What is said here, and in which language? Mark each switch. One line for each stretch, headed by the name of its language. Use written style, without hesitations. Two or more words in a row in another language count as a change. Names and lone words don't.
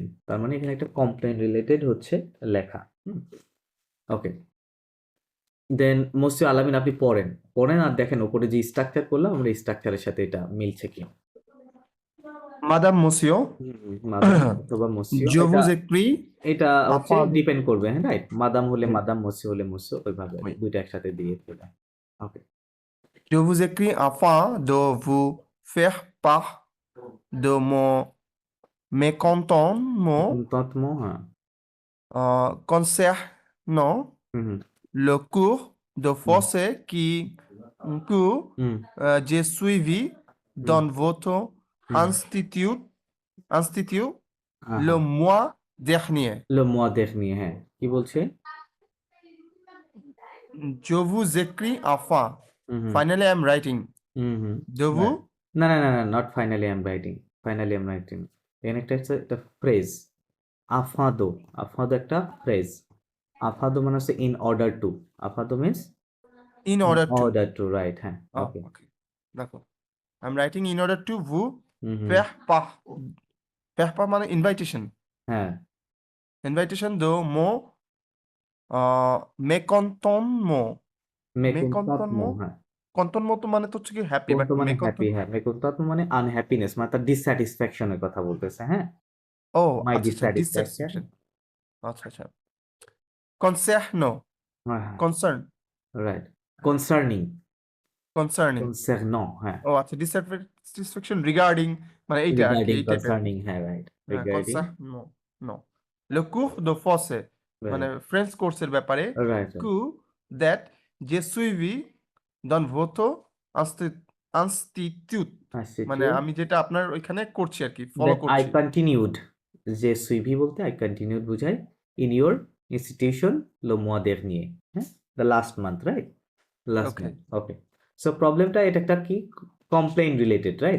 Bangla: তার মানে এখানে একটা কমপ্লেইন রিলেটেড হচ্ছে লেখা। ওকে, দেন মোস্ট আলামিন আপনি পড়েন আর দেখেন উপরে যে স্ট্রাকচার করলাম আমরা স্ট্রাকচারের সাথে এটা মিলছে কি।
French: Madame, monsieur,
Bangla: মাদাম অথবা মসিও,
French: je
Bangla: এটা
French: vous écris
Bangla: এটা হচ্ছে
French: afin de...
Bangla: ডিপেন্ড করবে, হ্যাঁ রাইট। মাদাম হলে
French: Oui,
Bangla: মাদাম, মসিও হলে মসিও, ওইভাবে
French: oui.
Bangla: দুইটা একসাথে দিয়ে দেবে। ওকে,
French: Je vous écris afin de vous faire part de mon mécontentement
Bangla: তৎমো, হ্যাঁ
French: concernant হুম le cours de হুম français que হুম j'ai suivi হুম dans votre হুম institut
Bangla: হ্যাঁ
French: le
Bangla: হ্যাঁ
French: mois dernier. le mois dernier,
Bangla: হ্যাঁ কি বলছে?
French: Je vous écris afin. হুম হুম
English: Finally, I'm writing. হুম হুম
French: De vous,
Bangla: না না না না,
English: not finally I am writing, finally I am writing, ফাইনালি আই এম রাইটিং।
Bangla: এখানে একটা ফ্রেজ, আফাদো। আফাদো একটা ফ্রেজ। আফাদো মানে হচ্ছে
English: in order to,
Bangla: আফাদো মিনস
English: in ইন order to. order to, right, হ্যাঁ Oh, ওকে। okay. D'accord. I'm writing in order to vous হুম হুম
French: faire part. Faire part মানে invitation.
Bangla: হ্যাঁ,
French: Invitation de mon mécontentement. মেকুনতাত্মো, Mécontentement.
Bangla: হ্যাঁ Contentement তো মানে তো হচ্ছে কি
English: happy, but
Bangla: কোনটা মানে হ্যাপি,
French: mécontent.
Bangla: হ্যাঁ মেকুনতাত্মো মানে আনহ্যাপিনেস, মানে তার ডিসস্যাটিসফ্যাকশনের কথা বলতেছে, হ্যাঁ
English: Oh, মাই
Bangla: আচ্ছা আচ্ছা,
English: ডিসস্যাটিসফ্যাকশন,
Bangla: dissatisfaction. আচ্ছা আচ্ছা। Concernant. হ্যাঁ হ্যাঁ
English: Concern. right, concerning, Concerning.
French: কনসার্নো, হ্যাঁ
Bangla: ও আচ্ছা,
English: dissatisfaction regarding
Bangla: মানে এইটা আর কি,
English: রিগার্ডিং,
Bangla: এই টাইপের।
English: কনসার্নিং, হ্যাঁ রাইট
Bangla: হ্যাঁ,
English: রিগার্ডিং,
French: concernant. No. Le cours de français মানে
English: রাইট
Bangla: ফ্রেঞ্চ কোর্সের ব্যাপারে
English: রাইট
French: que that j'ai suivi dans votre institut মানে
English: রাইট।
Bangla: আমি যেটা আপনার ওইখানে করছি আর কি, ফলো
English: দেন আই
Bangla: করছি।
English: কন্টিনিউড, যে সুইভি বলতে I continued বোঝায়, in your institution
French: le mois dernier,
English: হ্যাঁ the last month, right last ওকে, month, okay.
Bangla: সো প্রবলেমটা এটা একটা কি কমপ্লেইন রিলেটেড, রাইট